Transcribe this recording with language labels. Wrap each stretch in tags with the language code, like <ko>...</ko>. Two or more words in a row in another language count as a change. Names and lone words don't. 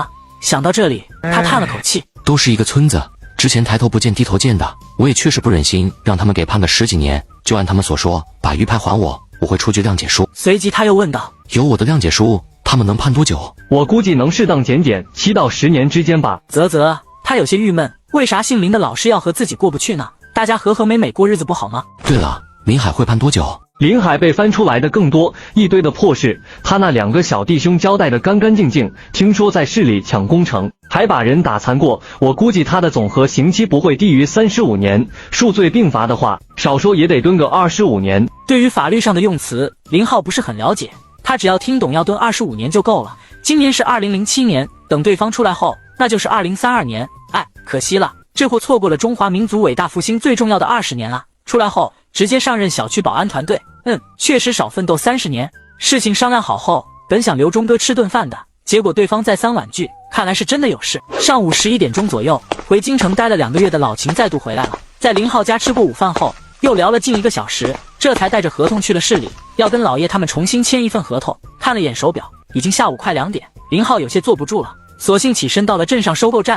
<zh>想到這裡，他嘆了口氣，都是一個村子，之前抬頭不見低頭見的，我也確實不忍心讓他們給判個10幾年，就按他們所說，把魚排還我，我會出具諒解書。隨即他又問道，有我的諒解書，他們能判多久？我估計能適當減減，7到10年之間吧。嘖，他有些鬱悶，為啥姓林的老是要和自己過不去呢？大家和和美美過日子不好嗎？對了，林海會判多久？林海被翻出來的更多，一堆的破事，他那2個小弟兄交代的乾乾淨淨，聽說在市裡搶工程，還把人打殘過，我估計他的總和刑期不會低於35年，數罪並罰的話，少說也得蹲個25年。對於法律上的用詞，林浩不是很了解，他只要聽懂要蹲25年就夠了。今年是2007年，等對方出來後，那就是2032年。哎，可惜了，這貨錯過了中華民族偉大復興最重要的20年啊！出來後直接上任小區保安團隊，確實少奮鬥30年。事情商量好後，本想留鐘哥吃頓飯的，結果對方再三婉拒， 看来是真的有事。上午11點鐘左右，回京城待了2個月的老秦再度回来了，在林浩家吃過午飯後，又聊了近1個小時，這才帶着合同去了市裡，要跟老爺他們重新簽一份合同。看了眼手表，已經下午快2點，林浩有些坐不住了，索性起身到了鎮上收购站。</zh>